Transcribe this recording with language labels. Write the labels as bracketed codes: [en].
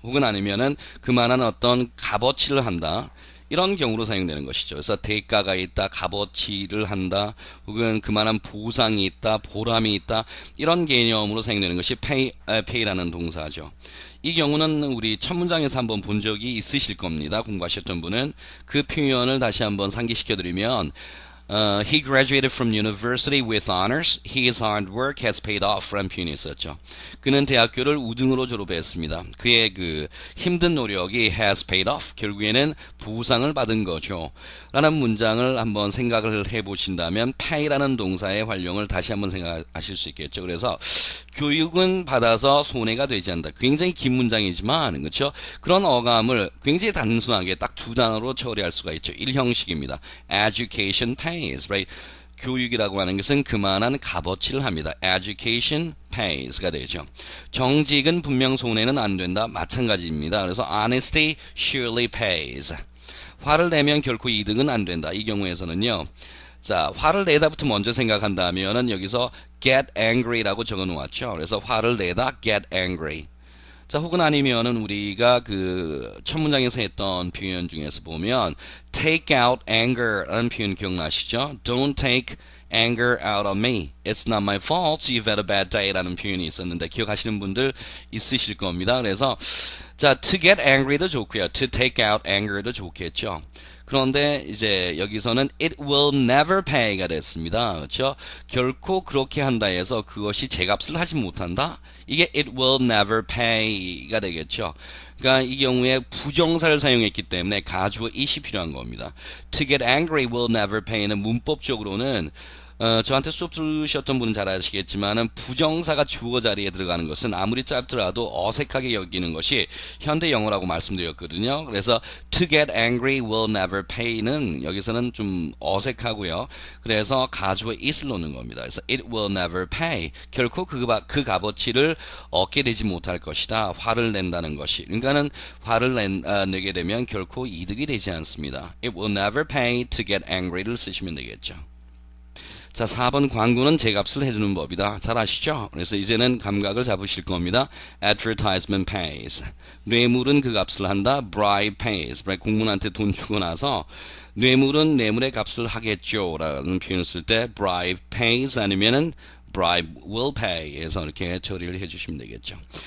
[ko] 혹은 아니면은 그만한 어떤 값어치를 한다. 이런 경우로 사용되는 것이죠. 그래서 대가가 있다, 값어치를 한다, 혹은 그만한 보상이 있다, 보람이 있다, 이런 개념으로 사용되는 것이 pay라는 동사죠. 이 경우는 우리 첫 문장에서 한번 본 적이 있으실 겁니다. 공부하셨던 분은. 그 표현을 다시 한번 상기시켜드리면 [en] he graduated from university with honors. His hard work has paid off. [ko] 라는 표현이 있었죠. 그는 대학교를 우등으로 졸업했습니다. 그의 힘든 노력이 [en] has paid off. [ko] 결국에는 보상을 받은 거죠. 라는 문장을 한번 생각을 해보신다면 pay라는 동사의 활용을 다시 한번 생각하실 수 있겠죠. 그래서 교육은 받아서 손해가 되지 않는다. 굉장히 긴 문장이지만 그렇죠? 그런 어감을 굉장히 단순하게 딱 두 단어로 처리할 수가 있죠. 1형식입니다. [en] Education pays, right? [ko] 교육이라고 하는 것은 그만한 값어치를 합니다. [en] Education pays [ko] 가 되죠. 정직은 분명 손해는 안 된다. 마찬가지입니다. 그래서 [en] honesty surely pays. [ko] 화를 내면 결코 이득은 안 된다. 이 경우에서는요. 자, 화를 내다부터 먼저 생각한다면은 여기서 [en] get angry [ko] 라고 적어 놓았죠. 그래서 화를 내다 [en] get angry. [ko] 자, 혹은 아니면은 우리가 첫 문장에서 했던 표현 중에서 보면 [en] take out anger [ko] 라는 표현 기억나시죠? [en] Don't take anger out on me. It's not my fault. You've had a bad day [ko] 라는 표현이 있었는데 기억하시는 분들 있으실 겁니다. 그래서 자, [en] to get angry [ko] 도 좋고요. [en] to take out anger도 [ko] 좋겠죠. 그런데 이제 여기서는 [en] it will never pay [ko] 가 됐습니다. 그렇죠? 결코 그렇게 한다 해서 그것이 제 값을 하지 못한다. 이게 [en] it will never pay가 [ko] 되겠죠. 그러니까 이 경우에 부정사를 사용했기 때문에 가주어 it이 필요한 겁니다. [en] To get angry will never pay [ko] 는 문법적으로는 저한테 수업 들으셨던 분은 잘 아시겠지만은 부정사가 주어 자리에 들어가는 것은 아무리 짧더라도 어색하게 여기는 것이 현대 영어라고 말씀드렸거든요. 그래서 [en] to get angry will never pay [ko] 는 여기서는 좀 어색하고요. 그래서 가주어 it을 놓는 겁니다. 그래서 [en] it will never pay. [ko] 결코 그 값어치를 얻게 되지 못할 것이다. 화를 낸다는 것이. 그러니까는 화를 내게 되면 결코 이득이 되지 않습니다. [en] It will never pay to get angry를 [ko] 쓰시면 되겠죠. 자, 4번 광고는 제 값을 해주는 법이다. 잘 아시죠? 그래서 이제는 감각을 잡으실 겁니다. [en] Advertisement pays. [ko] 뇌물은 그 값을 한다. [en] Bribe pays. [ko] 공문한테 돈 주고 나서 뇌물은 뇌물의 값을 하겠죠. 라는 표현을 쓸 때 [en] bribe pays [ko] 아니면은 [en] bribe will pay [ko] 해서 이렇게 처리를 해주시면 되겠죠.